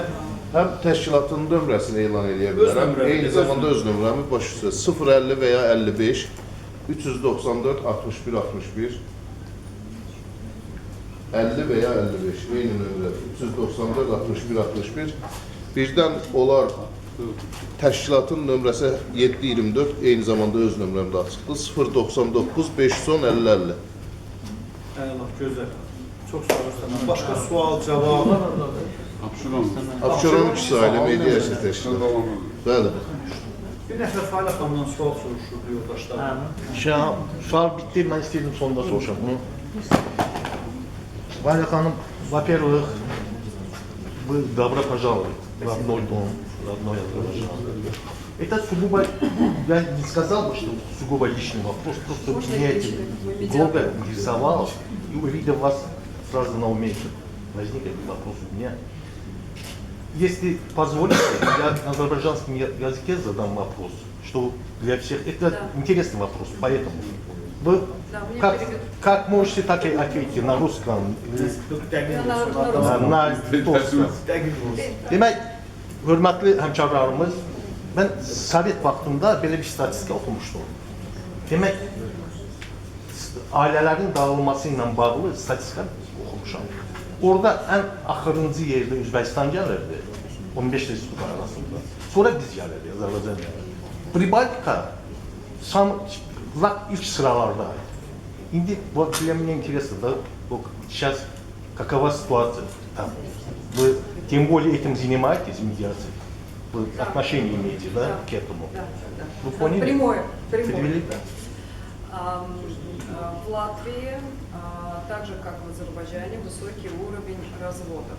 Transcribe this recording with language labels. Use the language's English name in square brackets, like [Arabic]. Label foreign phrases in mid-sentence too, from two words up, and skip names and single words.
[Azerbaijani] Həm təşkilatın nömrəsini elan edə bilərəm, eyni zamanda öz nömrəmi baş üstə 050 və ya 55 394 61 61 50 və ya 55 eyni nömrə 394 61 61 birdən olar təşkilatın nömrəsi 724 eyni zamanda öz nömrəmdə açıqdır 099 510 50 50 Allah gözəl. Çox sağ olun. Başqa sual, cavab. Abşeron 2 sayılı mediasiya təşkilatı. Bəli. Bir nəfər Failə xanımdan sual soruşurdu yoldaşlar. [Turkish] Sual bitti, ben istedim sonunda soracağım bunu. [Russian] Валя Ханым, во-первых, вы добро пожаловали в родной дом, в родной Азербайджан. Это сугубо, я не сказал бы, что сугубо личный вопрос, просто меня это долго интересовало, и увидев вас, сразу на уме возник этот вопрос у меня. Если позволите, я на азербайджанском языке задам вопрос, что для всех, это интересный вопрос, поэтому вы как можете так и ответить на русском, на литовском. [Azerbaijani] Demək, hörmətli həmkarlarımız, mən Sovet vaxtında belə bir statistika oxumuşdum. Demək, ailələrin dağılması ilə bağlı statistika oxumuşam. Orada ən axırıncı yerdə Özbəkistan gəlirdi, 15 respublika arasında. Sonra biz gəlirdik, Azərbaycan gəlirdi. Pribaltika ilk sıralardaydı. [Russian] İndi для меня интересно, да, сейчас какова ситуация там? Вы тем более этим занимаетесь, медиацией? Вы отношение имеете, да, к этому? Вы поняли? Прямое. Перевели? В Латвии, так же как в Азербайджане, высокий уровень разводов.